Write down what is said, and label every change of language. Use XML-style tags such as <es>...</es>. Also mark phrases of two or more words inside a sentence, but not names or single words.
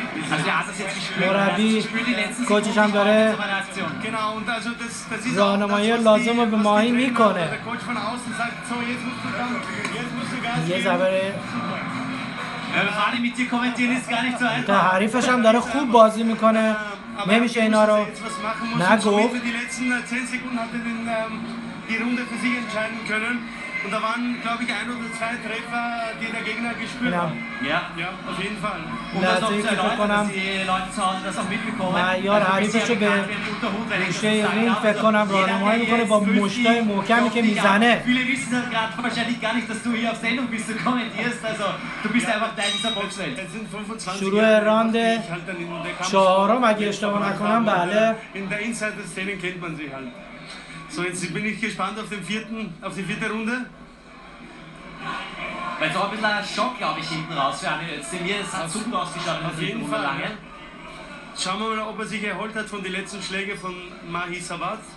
<fa>مربی کوچش هم داره راهنمایی لازم رو به ماهی میکنه. یه ضربه تا حریفش هم داره خوب بازی میکنه، نمیشه اینا رو نگفت.</fa> <de>Und da waren, glaube ich, 1 oder 2 Treffer, die der Gegner gespürt hat. Ja. Ja, auf jeden Fall. Um das auch zu erläutern, dass die Leute zu Hause das auch mitbekommen.</de> <fa>مهیار حریفش رو به گوشه رینگ فکر کنم راهنمایی میکنه با مشتای محکمی که میزنه.</fa> <de>Viele wissen gerade wahrscheinlich gar nicht, dass du hier auf Sendung bist und kommentierst. Also du bist einfach Teil dieser Boxwelt.</de> <fa>شروع راند چهارم اگه اشتباه نکنم. بله.</fa> <de>In der Insider-Szene kennt man sich halt. So, jetzt bin ich gespannt auf die vierte Runde. Weil es auch ein bisschen ein Schock, glaube ich, hinten raus für Anil Özdemir. Es hat super ausgeschaut in der dritten Runde lange. Schauen wir mal, ob er sich erholt hat von den letzten Schlägen von Mahisabat.</de>